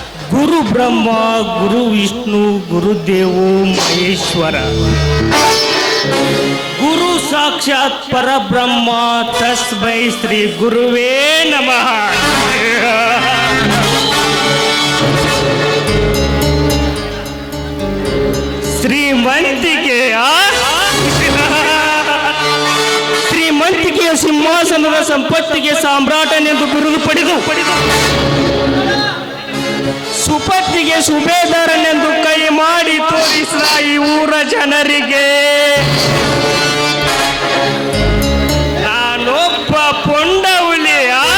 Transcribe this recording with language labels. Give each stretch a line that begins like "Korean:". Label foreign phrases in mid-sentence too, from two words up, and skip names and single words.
Sanskrit: ಗುರು ಬ್ರಹ್ಮ ಗುರು ವಿಷ್ಣು ಗುರುದೇವೋ ಮಹೇಶ್ವರ ಗುರು ಸಾಕ್ಷಾತ್ ಪರಬ್ರಹ್ಮ ತಸ್ಮೈ ಶ್ರೀ ಗುರುವೇ ನಮಃ.
Kannada: ಶ್ರೀಮಂತಿಕೆಯ ಸಿಂಹಾಸನದ ಸಂಪತ್ತಿಗೆ ಸಾಮ್ರಾಟನೆಂದು ಬಿರುದು ಪಡೆದು ಸುಪತ್ತಿಗೆ ಸುಬೇದಾರನೆಂದು ಕೈ ಮಾಡಿ ತೋರಿಸಿದ ಈ ಊರ ಜನರಿಗೆ ನಾನೊಬ್ಬ ಪೊಂಡ ಹುಲಿಯ.